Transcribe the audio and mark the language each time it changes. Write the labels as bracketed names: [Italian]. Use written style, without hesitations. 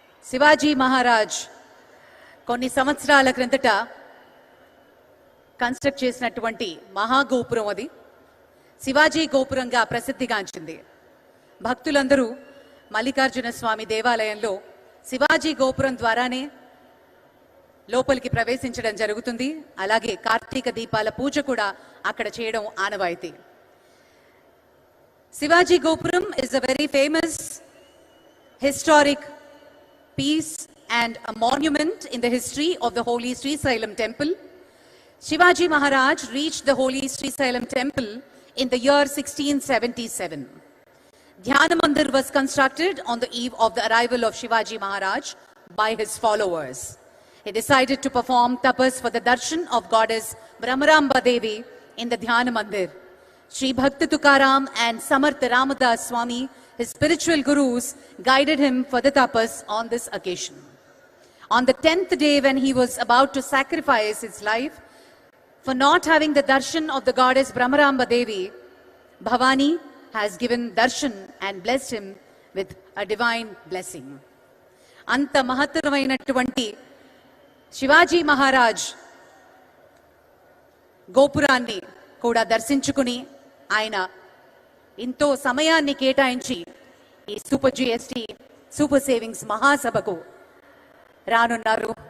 [Telugu] శివాజీ మహారాజ్ కొన్ని సంవత్సరాల క్రిందట కన్స్ట్రక్ట్ చేసినటువంటి మహాగోపురం అది శివాజీ గోపురంగా ప్రసిద్ధిగాంచింది. భక్తులందరూ మల్లికార్జున స్వామి దేవాలయంలో శివాజీ గోపురం ద్వారానే లోపలికి ప్రవేశించడం జరుగుతుంది. అలాగే కార్తీక దీపాల పూజ కూడా అక్కడ చేయడం ఆనవాయితీ. [English] Shivaji Gopuram is a very famous historic piece and a monument in the history of the holy Sri Sailam temple. Shivaji Maharaj reached the holy Sri Sailam temple in the year 1677. Dhyana Mandir was constructed on the eve of the arrival of Shivaji Maharaj by his followers. He decided to perform tapas for the darshan of goddess Brahmaramba Devi in the Dhyana Mandir. Sri Bhakta Tukaram and Samartha Ramadas Swami, his spiritual gurus, guided him for the tapas on this occasion. On the 10th day, when he was about to sacrifice his life for not having the darshan of the goddess Brahmaramba Devi, Bhavani has given darshan and blessed him with a divine blessing. Anta mahatarvainatvanti [Telugu] Shivaji Maharaj గోపురాన్ని కూడా దర్శించుకుని ఆయన ఎంతో సమయాన్ని కేటాయించి ఈ super GST super savings మహాసభకు రానున్నారు.